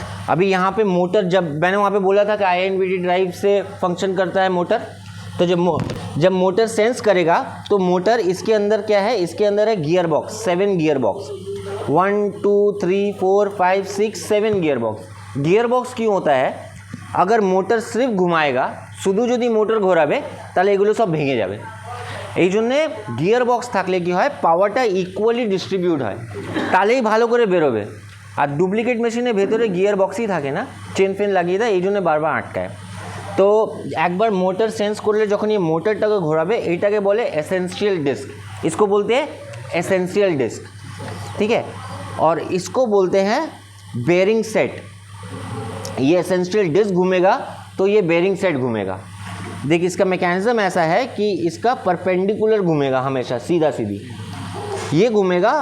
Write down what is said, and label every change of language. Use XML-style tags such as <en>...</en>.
<hi>अभी यहाँ पे मोटर, जब मैंने वहाँ पे बोला था कि INVT ड्राइव से फंक्शन करता है मोटर, तो जब मोटर सेंस करेगा तो मोटर, इसके अंदर क्या है? इसके अंदर है gear box, 7 gear box, 1 2 3 4 5 6 7 gear box. Gear box क्यों होता है? अगर मोटर सिर्फ घुमाएगा,</hi> <bn>শুধু যদি মোটর ঘোরাবে তাহলে এগুলো সব ভেঙে যাবে। এই জন্যে গিয়ার বক্স থাকলে কি হয়, পাওয়ারটা ইকুয়ালি ডিস্ট্রিবিউট হয়, তাহলেই ভালো করে বেরোবে। আর ডুপ্লিকেট মেশিনের ভেতরে গিয়ার বক্সই থাকে না, চেন ফেন লাগিয়ে দেয়, এই জন্য বারবার আটকায়। তো একবার মোটর সেন্স করলে যখন</bn> <hi>ये</hi> <bn>মোটরটাকে ঘোরাবে, এইটাকে বলে एसेंशियल डिस्क।</bn> <hi>इसको बोलते हैं एसेंशियल डिस्क, ठीक है। और इसको बोलते हैं बेरिंग सेट। ये एसेंशियल डिस्क घूमेगा तो ये बेरिंग सेट घूमेगा। देख, इसका मैकेनिज्म ऐसा है कि इसका परपेंडिकुलर घूमेगा, हमेशा सीधा सीधी ये घूमेगा।</hi>